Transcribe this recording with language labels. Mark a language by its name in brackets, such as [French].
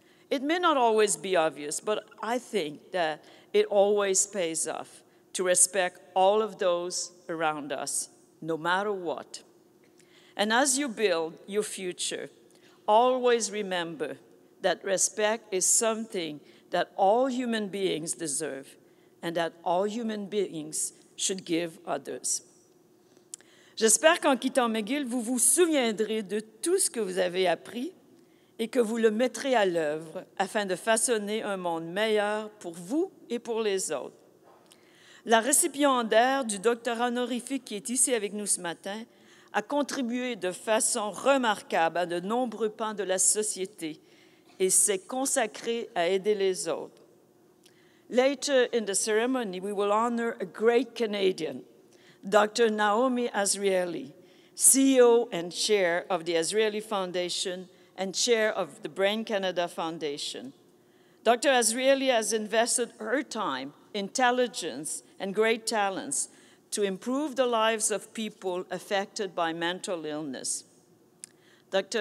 [English] It may not always be obvious, but I think that it always pays off to respect all of those around us, no matter what. And as you build your future, always remember that respect is something that all human beings deserve and that all human beings should give others. [French] J'espère qu'en quittant McGill, vous vous souviendrez de tout ce que vous avez appris et que vous le mettrez à l'œuvre afin de façonner un monde meilleur pour vous et pour les autres. La récipiendaire du doctorat honorifique qui est ici avec nous ce matin a contribué de façon remarquable à de nombreux pans de la société et s'est consacrée à aider les autres. [English] Later in the ceremony, we will honor a great Canadian, Dr. Naomi Azrieli, CEO and chair of the Azrieli Foundation and chair of the Brain Canada Foundation. Dr. Azrieli has invested her time, intelligence, and great talents to improve the lives of people affected by mental illness. Dr.